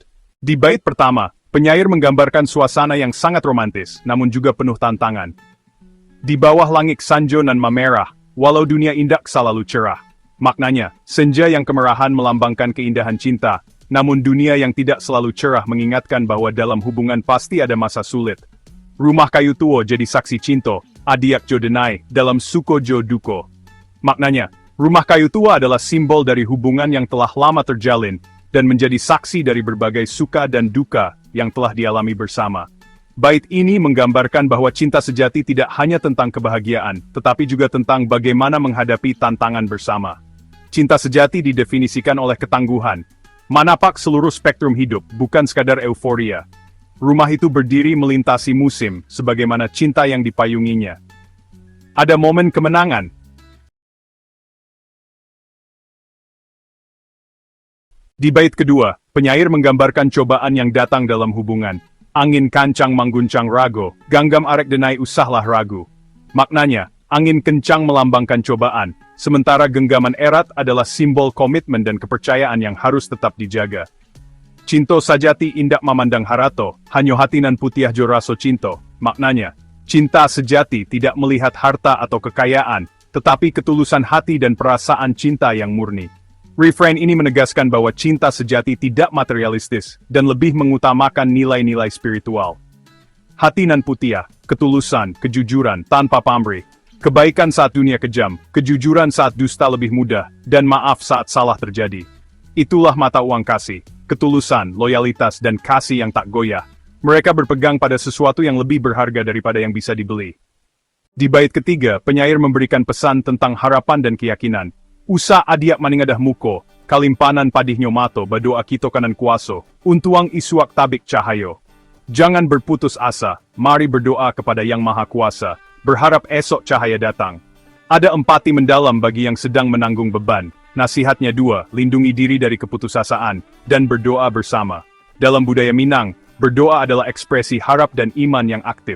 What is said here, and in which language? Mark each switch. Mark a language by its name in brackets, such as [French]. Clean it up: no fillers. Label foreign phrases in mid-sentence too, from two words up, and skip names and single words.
[Indonesian] Di bait pertama, penyair menggambarkan suasana yang sangat romantis, namun juga penuh tantangan. Di bawah langit [Minangkabau] sanjo nan [Indonesian] memerah, walau dunia indah selalu cerah. Maknanya, senja yang kemerahan melambangkan keindahan cinta, namun dunia yang tidak selalu cerah mengingatkan bahwa dalam hubungan pasti ada masa sulit. Rumah kayu tua jadi saksi cinta, [Minangkabau] adiak jo denai, dalam suko jo duko. [Indonesian] Maknanya, rumah kayu tua adalah simbol dari hubungan yang telah lama terjalin, dan menjadi saksi dari berbagai suka dan duka yang telah dialami bersama. Bait ini menggambarkan bahwa cinta sejati tidak hanya tentang kebahagiaan, tetapi juga tentang bagaimana menghadapi tantangan bersama. Cinta sejati didefinisikan oleh ketangguhan, menapak seluruh spektrum hidup, bukan sekadar euforia. Rumah itu berdiri melintasi musim, sebagaimana cinta yang dipayunginya. Ada momen kemenangan. Di bait kedua, penyair menggambarkan cobaan yang datang dalam hubungan. [Minangkabau] Angin kancang mangguncang rago, ganggam arek denai usahlah ragu. [Indonesian] Maknanya, angin kencang melambangkan cobaan, sementara genggaman erat adalah simbol komitmen dan kepercayaan yang harus tetap dijaga. [Minangkabau] Cinto sajati indak memandang harato, hanyo hatinan putiah jo raso cinto. [Indonesian] Maknanya, cinta sejati tidak melihat harta atau kekayaan, tetapi ketulusan hati dan perasaan cinta yang murni. Refrain ini menegaskan bahwa cinta sejati tidak materialistis, dan lebih mengutamakan nilai-nilai spiritual. [Minangkabau] Hati nan putiah, [Indonesian] ketulusan, kejujuran, tanpa pamrih. Kebaikan saat dunia kejam, kejujuran saat dusta lebih mudah, dan maaf saat salah terjadi. Itulah mata uang kasih, ketulusan, loyalitas, dan kasih yang tak goyah. Mereka berpegang pada sesuatu yang lebih berharga daripada yang bisa dibeli. Di bait ketiga, penyair memberikan pesan tentang harapan dan keyakinan. [Minangkabau] Usa adiak maningadah muko, kalimpanan padih nyomato badoa kito kanan kuaso, untuang isuak tabik cahayo. [Indonesian] Jangan berputus asa, mari berdoa kepada Yang Maha Kuasa, berharap esok cahaya datang. Ada empati mendalam bagi yang sedang menanggung beban. Nasihatnya dua, lindungi diri dari keputusasaan, dan berdoa bersama. Dalam budaya Minang, berdoa adalah ekspresi harap dan iman yang aktif.